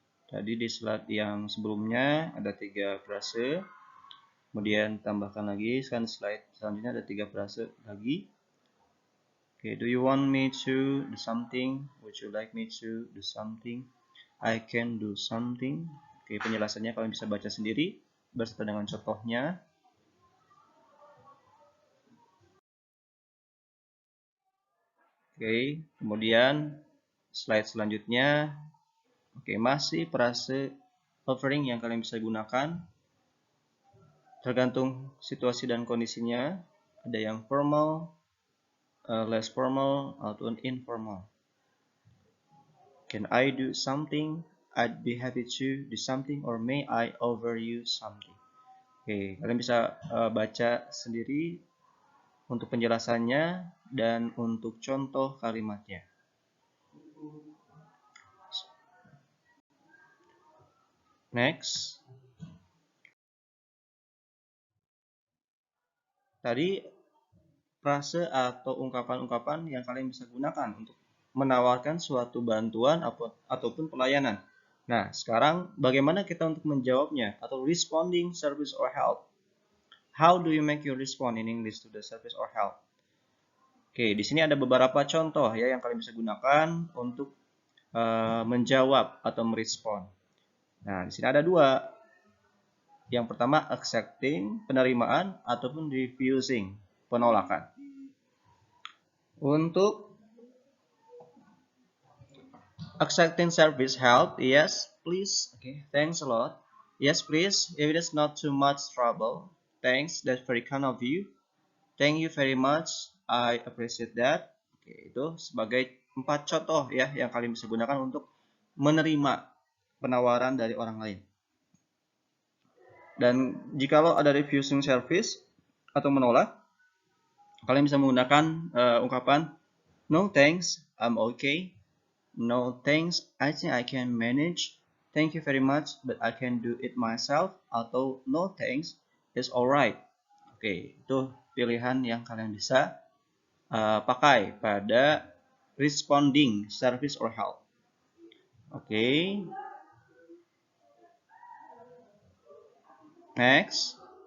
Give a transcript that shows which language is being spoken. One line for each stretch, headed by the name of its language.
Indonesian: Tadi di slide yang sebelumnya ada 3 frase. Kemudian tambahkan lagi, sekarang slide selanjutnya ada 3 frase lagi.
English: Okay, do you want me to do something? Would you like me to do something? I can do something.
Indonesian: Oke, penjelasannya kalian bisa baca sendiri beserta dengan contohnya. Oke, kemudian slide selanjutnya. Oke, masih frase offering yang kalian bisa gunakan. Tergantung situasi dan kondisinya. Ada yang formal, less formal, ataupun informal.
English: Can I do something? I'd be happy to do something, or may I offer you something?
Indonesian: Oke, kalian bisa baca sendiri untuk penjelasannya dan untuk contoh kalimatnya.
English: Next.
Indonesian: Tadi frase atau ungkapan-ungkapan yang kalian bisa gunakan untuk menawarkan suatu bantuan ataupun pelayanan. Nah, sekarang bagaimana kita untuk menjawabnya atau
English: responding service or help? How do you make your respond in English to the service or help?
Indonesian: Oke, di sini ada beberapa contoh ya yang kalian bisa gunakan untuk menjawab atau merespon. Nah, di sini ada 2. Yang pertama accepting, penerimaan, ataupun refusing, penolakan.
English: Untuk accepting service help, yes, please. Okay, thanks a lot. Yes, please. If it is not too much trouble, thanks. That's very kind of you. Thank you very much. I appreciate that.
Indonesian: Oke, itu sebagai 4 contoh ya yang kalian bisa gunakan untuk menerima penawaran dari orang lain. Dan jikalau ada refusing service atau menolak, kalian bisa menggunakan ungkapan
English: no thanks, I'm okay. No thanks, I think I can manage. Thank you very much, but I can do it myself. Atau no thanks, it's alright.
Indonesian: Oke, itu pilihan yang kalian bisa pakai pada
English: responding service or help.
Indonesian: Oke.
English: Next.